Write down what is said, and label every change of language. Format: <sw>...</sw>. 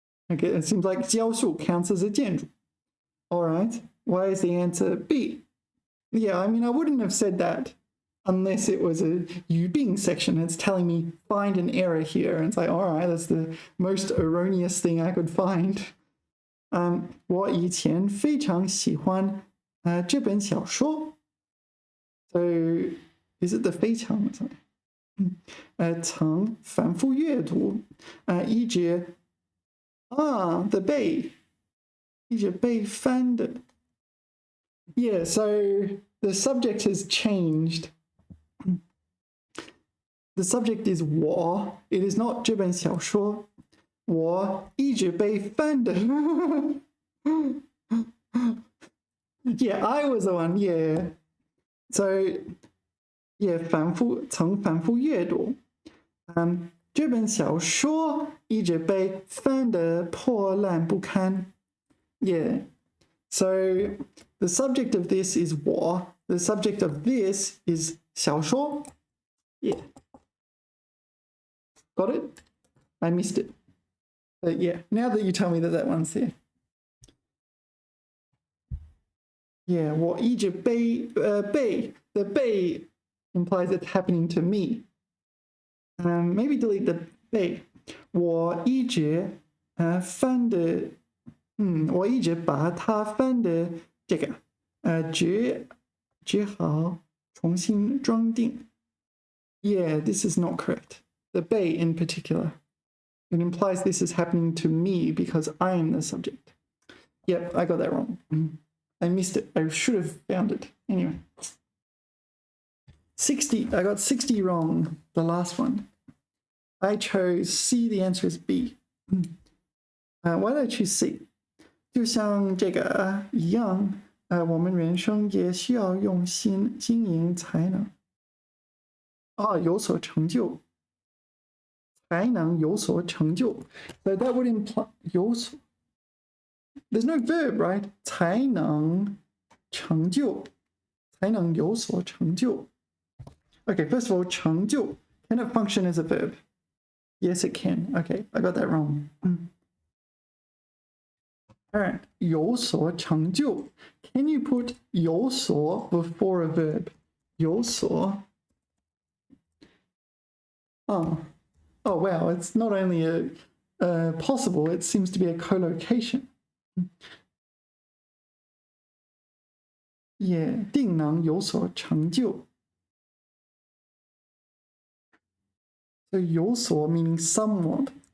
<en>Okay, it seems like 教树 counts as a 建筑. All right, why is the answer B? Yeah, I mean, I wouldn't have said that unless it was a 语病 section. It's telling me find an error here. And it's like, all right, that's the most erroneous thing I could find.</en> <zh>我以前非常喜欢这本小说.</zh> <en>So, is it the 非常 or something?</en> <zh>曾反复阅读一直the 被一直被翻的.</zh> <en>Yeah, so the subject has changed. The subject is 我, it is not 这本小说.</en> <zh>我一直被翻的.</zh> <en>Yeah, I was the one, yeah.</en> <zh>So, yeah, 曾反复阅读. 这本小说一直被翻得破烂不堪.</zh> <en>Yeah. So the subject of this is 我. The subject of this is 小说. Yeah. Got it? I missed it. But yeah, now that you tell me that one's there. Yeah,</en> <zh>我一直被</zh> <en>the 被 implies it's happening to me. Maybe delete the 被.</en> <zh>我一直翻的我一直把它翻的这个只好重新装订.</zh> <en>Yeah, this is not correct. The 被 in particular. It implies this is happening to me because I am the subject. Yep, I got that wrong. I missed it. I should have found it. Anyway. 60. I got 60 wrong. The last one. I chose C. The answer is B. Why did I choose C?</en> <zh>就像这个一样，我们人生也需要用心经营才能有所成就，才能有所成就。</zh> <en>So that would imply 有所。 There's no verb, right?</en> <zh>才能成就，才能有所成就。</zh> <en>Okay, first of all, 成就 can it function as a verb? Yes, it can. Okay, I got that wrong. All right, 有所成就. Can you put 有所 before a verb? 有所. Oh, wow, it's not only a possible, it seems to be a collocation.</en> <zh>Yeah, 定能有所成就.</zh> <en>So 有所 meaning somewhat.</en>